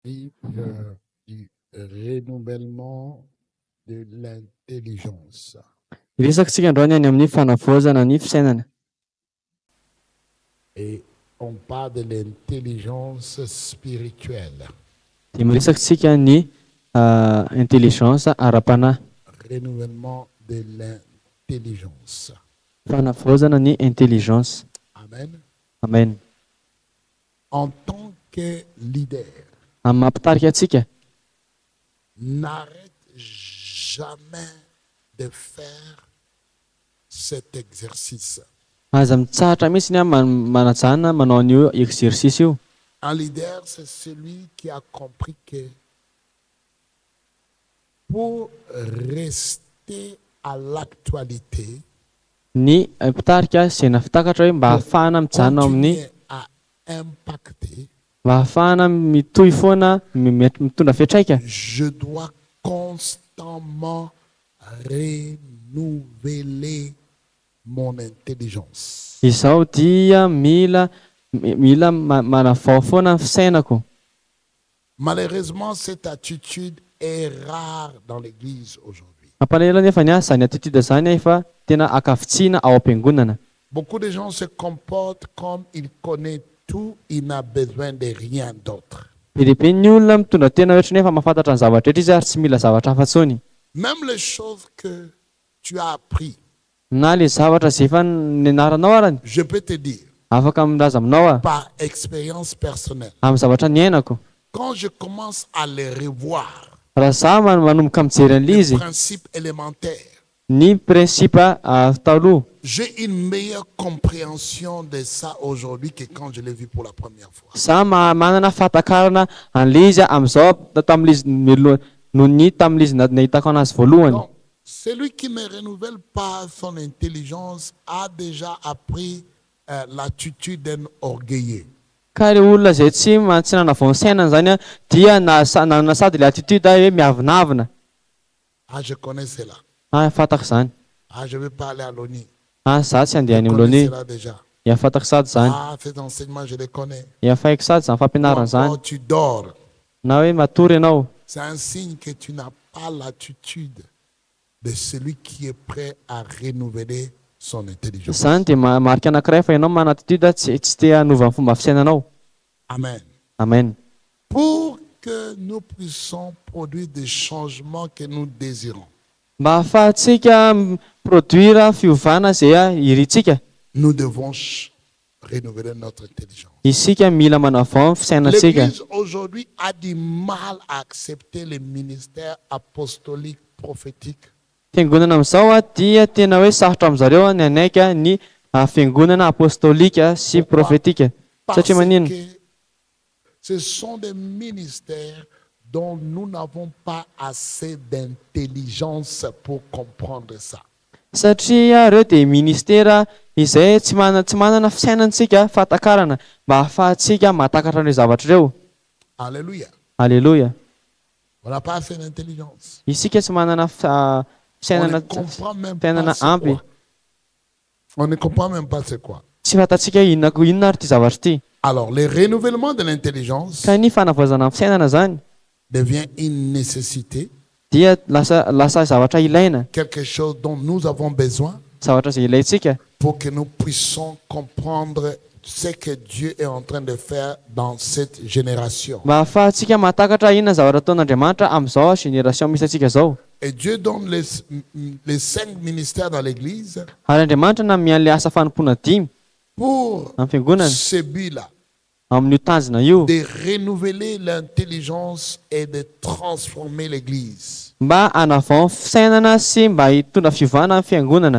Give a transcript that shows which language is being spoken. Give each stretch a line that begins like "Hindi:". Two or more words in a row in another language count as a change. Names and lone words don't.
French: Du renouvellement de l'intelligence.
Malagasy: Resakitsika androany any amin'ny fanavaozana ny fisainana.
French: Et on parle de l'intelligence spirituelle.
Malagasy: Dia miresakitsika ny intelligence ara-panahy.
French: Renouvellement de l'intelligence.
Malagasy: Fanavaozana ny intelligence. Amen. Amen.
French: En tant que leader,
Malagasy: Amin'ny mampitarika atsika,
French: n'arrête jamais de faire cet exercice.
Malagasy: aza mitsahatra mihitsy ny manajana manao an'io exercice io.
French: Un leader, c'est celui qui a compris que pour rester à l'actualité,
Malagasy: Ny mpitarika izay nafitakatra hoe mba ahafahana mijanona amin'ny,
French: continuer à impacter,
Malagasy: mba ahafahana mitohy foana mitondra fiatraika,
French: je dois constamment renouveler mon intelligence.
Malagasy: izaho dia mila manavao foana ny fisainako.
French: Malheureusement, cette attitude est rare dans l'Église aujourd'hui.
Malagasy: Mampalahelo nefa ny zany attitude zany efa tena akavitsiana ao am-piangonana.
French: Beaucoup de gens se comportent comme ils connaissent tout, il n'a besoin de rien d'autre.
Malagasy: Be lehibe ny olona mitondra tena ohatry nefa mahafantatra ny zavatra rehetra izy ary tsy mila zavatra hafa intsony.
French: Même les choses que tu as appris,
Malagasy: Na le zavatra izay efa nianaranao arany,
French: je peux te dire,
Malagasy: afaka milaza aminao
French: par expérience personnelle,
Malagasy: amin'ny zavatra niainako.
French: quand je commence à les revoir,
Malagasy: Raha zaho manomboka mijery an'ilay
French: les
Malagasy: izy,
French: principes élémentaires,
Malagasy: ny principe taloha,
French: j'ai une meilleure compréhension de ça aujourd'hui que quand je l'ai vu pour la première fois.
Malagasy: zaho manana fahatakarana an'ilay izy amin'izao tamin'ilay izy noho ny tamin'ilay izy nahitako anazy voalohany.
French: Donc, celui qui ne renouvelle pas son intelligence a déjà appris l'attitude d'un orgueilleux.
Malagasy: Ka ilay olona izay tsy nanavao ny sainany zany a, dia nanana sady ilay attitude hoe miavinavina.
French: Ah, je connais cela.
Malagasy: Fantako zany.
French: Ah, je vais pas aller à l'ONU.
Malagasy: Za tsy
French: Je
Malagasy: handeha any
French: connais
Malagasy: amin'ilony.
French: cela déjà.
Malagasy: Ia fantako sady zany.
French: Ah, ces enseignements, je les connais.
Malagasy: Ia faiko sady zany fampianarana zany.
French: Quand tu dors,
Malagasy: Na hoe matory ianao,
French: c'est un signe que tu n'as pas l'attitude de celui qui est prêt à renouveler son intelligence.
Malagasy: zany dia marika anankiray fa ianao mana attitude tsy te hanova ny fomba fisainanao. Amen. Amen.
French: Pour que nous puissions produire des changements que nous désirons,
Malagasy: Mba ahafahantsika produire fiovana izay irintsika,
French: nous devons renouveler notre intelligence.
Malagasy: isika mila manavao ny fisainantsika.
French: L'Église aujourd'hui a du mal à accepter les ministères apostoliques, prophétiques.
Malagasy: Fiangonana amin'izao dia tena hoe sarotra amin'izareo ny anaika ny fiangonana apostolika sy profetika.
French: Parce
Malagasy: Satria manino?
French: que ce sont des ministères dont nous n'avons pas assez d'intelligence pour comprendre ça.
Malagasy: Satria ireo dia ministera izay tsy manana fisainantsika fahatakarana mba ahafahantsika mahatakatra ny zavatra ireo.
French: Alléluia.
Malagasy: Alleluia.
French: On n'a pas assez d'intelligence.
Malagasy: Isika tsy manana
French: On ne comprend même pas c'est
Malagasy: ampy.
French: quoi. On ne comprend même pas c'est quoi.
Malagasy: Tsy fantatsika inona ary ty zavatra ty.
French: Alors, le renouvellement de l'intelligence
Malagasy: Ka ny fanavaozana ny fisainana zany
French: devient une nécessité,
Malagasy: dia lasa zavatra ilaina,
French: quelque chose dont nous avons besoin
Malagasy: zavatra izay ilaintsika
French: pour que nous puissions comprendre ce que Dieu est en train de faire dans cette génération.
Malagasy: mba ahafahantsika mahatakatra inona zavatra ataon'Andriamanitra amin'izao génération misy antsika zao.
French: Et Dieu donne les 5 ministères dans l'Église
Malagasy: Ary Andriamanitra namia an'ilay asa fanompoana 5
French: pour
Malagasy: amin'ny fiangonana,
French: ce but-là,
Malagasy: amin'io tanjona io,
French: de renouveler l'intelligence et de transformer l'Église.
Malagasy: mba hanavao ny fisainana sy mba hitondra fiovana amin'ny fiangonana.